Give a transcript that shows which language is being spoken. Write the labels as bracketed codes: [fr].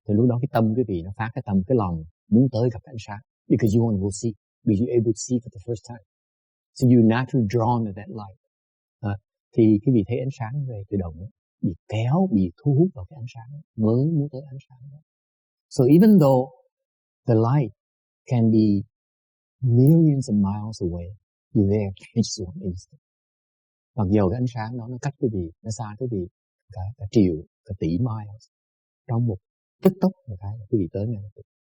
[vi] Thì lúc đó cái tâm quý vị nó phát cái tâm, cái lòng muốn tới gặp ánh sáng. [en] Because you want to go see. Because you're able to see for the first time. So you're naturally drawn to that light. [vi] Thì quý vị thấy ánh sáng về tự động, bị kéo, bị thu hút vào cái ánh sáng, mới muốn tới ánh sáng đó. [en] So even though the light can be millions of miles away, you're there in just one instant. [vi] Mặc dù cái ánh sáng đó nó cách quý vị, nó xa quý vị cả triệu, cả tỷ miles. Trong một tức tốc một cái quý vị tới ngay lập tức.